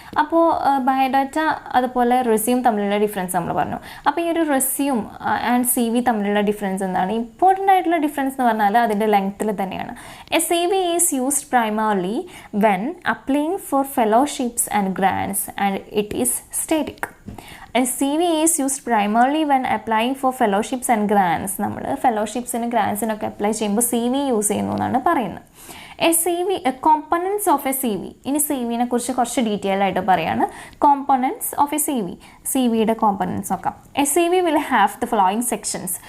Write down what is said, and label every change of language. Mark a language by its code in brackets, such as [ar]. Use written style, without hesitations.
[ml] അപ്പോൾ ബയോഡാറ്റ അതുപോലെ റെസ്യൂം തമ്മിലുള്ള ഡിഫറൻസ് നമ്മൾ പറഞ്ഞു. അപ്പോൾ ഈ ഒരു റെസ്യൂം ആൻഡ് CV തമ്മിലുള്ള ഡിഫറൻസ് എന്താണ്? ഇമ്പോർട്ടൻ്റ് ആയിട്ടുള്ള ഡിഫറൻസ് എന്ന് പറഞ്ഞാൽ അതിൻ്റെ ലെങ്ത്തിൽ തന്നെയാണ്. [en] A CV is used primarily when applying for fellowships and grants and it is static. A CV is used primarily when applying for fellowships and grants. [ml] നമ്മൾ ഫെലോഷിപ്സിനും ഗ്രാൻസിനൊക്കെ apply ചെയ്യുമ്പോൾ CV യൂസ് ചെയ്യുന്നു എന്നാണ് പറയുന്നത്. [en] Components of a CV. [ml] ഇനി CVനെ കുറിച്ച് കുറച്ച് detail ആയിട്ട് പറയാണ്. [en] Components of a CV. [ml] CVയുടെ components നോക്കാം. [en] A CV will have the following sections.